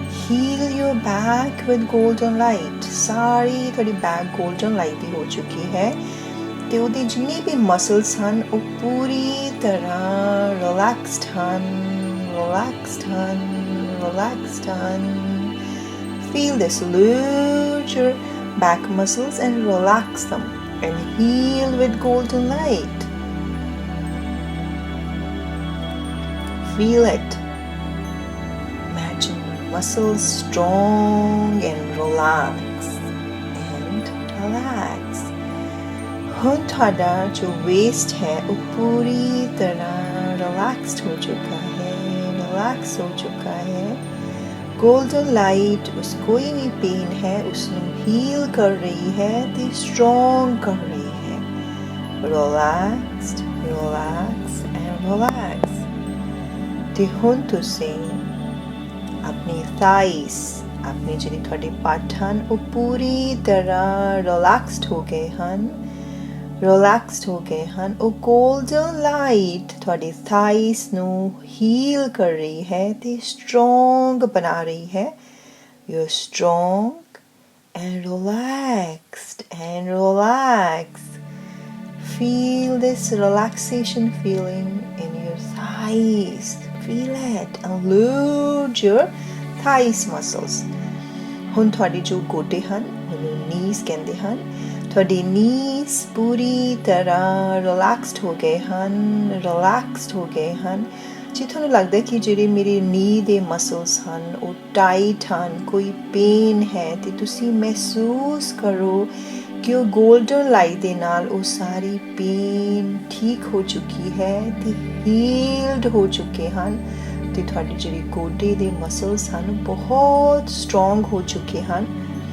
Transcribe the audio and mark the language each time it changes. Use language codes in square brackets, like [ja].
[en] Heal your back with golden light. [pa] ਸਾਰੀ ਤੁਹਾਡੀ back golden light ਦੀ ਹੋ ਚੁੱਕੀ ਹੈ ਤੇ ਉਹਦੇ ਜਿੰਨੇ ਵੀ ਮਸਲਸ ਹਨ ਉਹ ਪੂਰੀ ਤਰ੍ਹਾਂ ਰਿਲੈਕਸਡ ਹਨ, ਰਿਲੈਕਸਡ ਹਨ, ਰਿਲੈਕਸਡ ਹਨ। [en] Feel this, lose your back muscles and relax them and heal with golden light. Feel it. muscles strong and relax and relax. [pa] ਹੁਣ ਤੁਹਾਡਾ ਜੋ waist ਹੈ ਉਹ ਪੂਰੀ ਤਰ੍ਹਾਂ relaxed ਹੋ ਚੁੱਕਾ ਹੈ, relax ਹੋ ਚੁੱਕਾ ਹੈ। Golden light ਉਸ ਕੋਈ ਵੀ pain ਹੈ ਉਸਨੂੰ heal ਕਰ ਰਹੀ ਹੈ ਤੇ strong ਕਰ ਰਹੀ ਹੈ। [en] Relaxed, relax and relax. [pa] ਤੇ ਹੁਣ ਤੁਸੀਂ ਆਪਣੀ thighs, ਆਪਣੀ ਜਿਹੜੀ ਤੁਹਾਡੇ ਪੱਟ ਹਨ ਉਹ ਪੂਰੀ ਤਰ੍ਹਾਂ relaxed ਹੋ ਗਏ ਹਨ, relaxed ਹੋ ਗਏ ਹਨ। ਉਹ golden light ਤੁਹਾਡੇ thighs ਨੂੰ heal ਕਰ ਰਹੀ ਹੈ ਤੇ strong ਬਣਾ ਰਹੀ ਹੈ। [en] You're strong and relaxed and relaxed. Feel this relaxation feeling in your thighs. Feel it and load your thighs muscles. [pa] ਹੁਣ ਤੁਹਾਡੇ ਜੋ ਗੋਡੇ ਹਨ ਉਹਨੂੰ knees ਕਹਿੰਦੇ ਹਨ। ਤੁਹਾਡੇ knees ਪੂਰੀ ਤਰ੍ਹਾਂ relaxed ਹੋ ਗਏ ਹਨ, relaxed ਹੋ ਗਏ ਹਨ। ਜੇ ਤੁਹਾਨੂੰ ਲੱਗਦਾ ਕਿ ਜਿਹੜੇ ਮੇਰੇ knee ਦੇ muscles ਹਨ ਉਹ tight ਹਨ, ਕੋਈ pain ਹੈ ਤੇ ਤੁਸੀਂ ਮਹਿਸੂਸ ਕਰੋ ਕਿ ਉਹ golden light ਦੇ ਨਾਲ ਉਹ ਸਾਰੀ pain ਠੀਕ ਹੋ ਚੁੱਕੀ ਹੈ ਤੇ healed ਹੋ ਚੁੱਕੇ ਹਨ ਤੇ ਤੁਹਾਡੇ ਜਿਹੜੇ ਗੋਡੇ ਦੇ muscles ਹਨ ਬਹੁਤ strong ਹੋ ਚੁੱਕੇ ਹਨ।